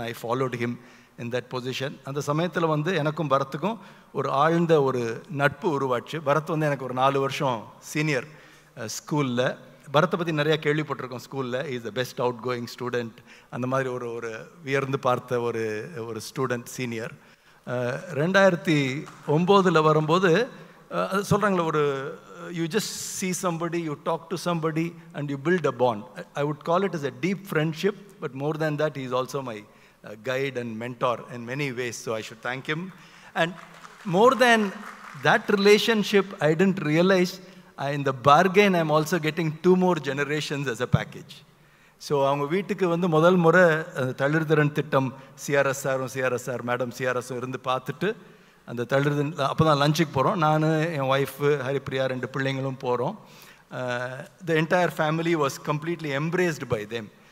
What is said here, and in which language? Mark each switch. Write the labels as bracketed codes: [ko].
[en] I followed him in that position. [ta] அந்த சமயத்தில் எனக்கும் பரத்துக்கும் ஒரு ஆழ்ந்த ஒரு நட்பு உருவாச்சு. பரத் எனக்கு ஒரு 4 வருஷம் சீனியர் ஸ்கூலில். பரத்தை பற்றி நிறையா கேள்விப்பட்டிருக்கோம் ஸ்கூலில். [en] is the best outgoing student, [ta] அந்த மாதிரி ஒரு வியர்ந்து பார்த்த ஒரு ஸ்டூடெண்ட் சீனியர். 2009 வரும்போது அது சொல்கிறாங்களே, [en] you just see somebody, you talk to somebody and you build a bond. I would call it as a deep friendship, but more than that, he is also my guide and mentor in many ways, so I should thank him. And more than that relationship, I didn't realize in the bargain I'm also getting 2 more generations as a package. [ta] So அவங்க வீட்டுக்கு முதல் முறை தளிர்திறன் திட்டம் சிஆர்எஸ்ஆர் madam சிஆர்எஸும் இருந்து பார்த்துட்டு அந்த தளிர்திறன் அப்போ தான் லஞ்சுக்கு போகிறோம். நான், என் ஒய்ஃபு ஹரிப்ரியா, 2 பிள்ளைங்களும் போகிறோம். [en] The entire family was completely embraced by them.